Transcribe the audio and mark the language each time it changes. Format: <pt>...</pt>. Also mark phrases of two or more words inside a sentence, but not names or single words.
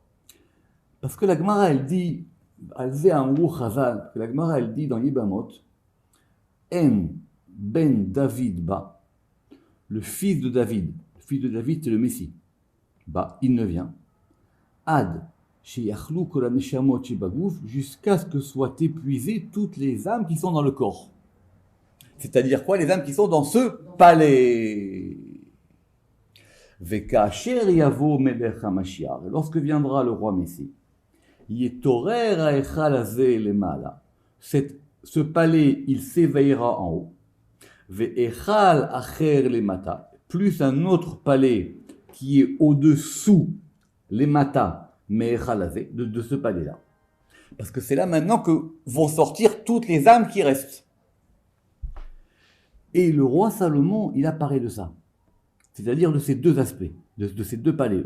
<fr>Parce que la Gemara, elle dit, la Gemara, elle dit dans Yibamot,</fr> <he>אין בן דוד בא,</he> <fr>le fils de David. Le fils de David, c'est le Messie. Bah, il ne vient.</fr> <he>עד שיכלו כל הנשמות שבגוף,</he> <fr>jusqu'à ce que soient épuisées toutes les âmes qui sont dans le corps. C'est-à-dire quoi? Les âmes qui sont dans ce palais.</fr> <he>וכאשר יבוא מלך המשיח.</he> <fr>Lorsque viendra le roi Messie,</fr> <he>יתעורר ההיכל הזה למעלה.</he> <fr>Ce palais, il s'éveillera en haut.</fr> <he>והיכל אחר למטה.</he> <fr>Plus un autre palais qui est au-dessous, les matas, mais de ce palais-là. Parce que c'est là maintenant que vont sortir toutes les âmes qui restent. Et le roi Salomon, il apparaît de ça. C'est-à-dire de ces deux aspects, de ces deux palais.</fr>